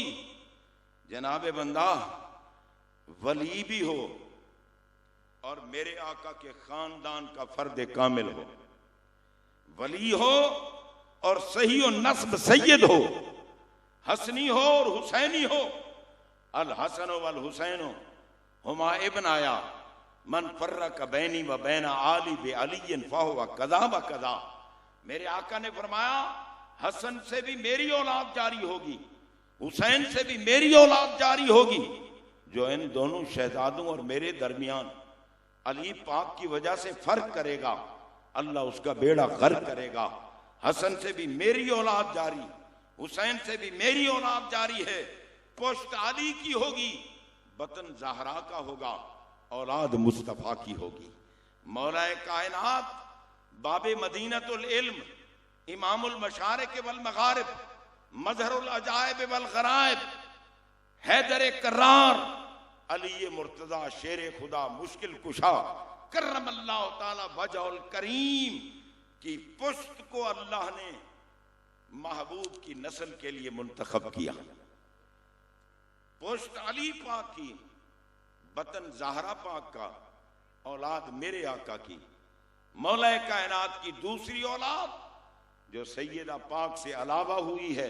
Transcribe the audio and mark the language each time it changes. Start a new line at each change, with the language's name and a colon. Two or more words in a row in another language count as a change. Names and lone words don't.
Hindi: जनाबे बंदा, वली भी हो और मेरे आका के खानदान का फर्द कामिल हो, वली हो और सही और नस्ब सैयद हो, हसनी हो और हुसैनी हो।
Arabic: الحسن والحسين هما ابناي من فرق بيني وبين آلي بعلي فهو كذا وكذا.
Hindi: मेरे आका ने फरमाया, हसन से भी मेरी औलाद जारी होगी, हुसैन से भी मेरी औलाद जारी होगी। जो इन दोनों शहजादों और मेरे दरमियान अली पाक की वजह से फर्क करेगा, अल्लाह उसका बेड़ा गर्क करेगा। हसन से भी मेरी औलाद जारी, हुसैन से भी मेरी औलाद जारी है। पुश्त अली की होगी, बतन ज़हरा का होगा, औलाद मुस्तफा की होगी। मौलाए कायनात, बाबे
Arabic: مدينة العلم, إمام المشارق والمغارب, مظهر العجائب والغرائب,
Hindi: हैदर कर्रार, अली मुर्तजा शेर खुदा, मुश्किल कुशा,
Arabic: كرم الله تعالى وجهه الكريم
Hindi: की पुश्त को अल्लाह ने महबूब की नस्ल के लिए मुंतखब किया। पुश्त अली पाक की, बतन ज़हरा पाक का, औलाद मेरे आका की, मौला कायनात की दूसरी औलाद जो सैयदा पाक से अलावा हुई है।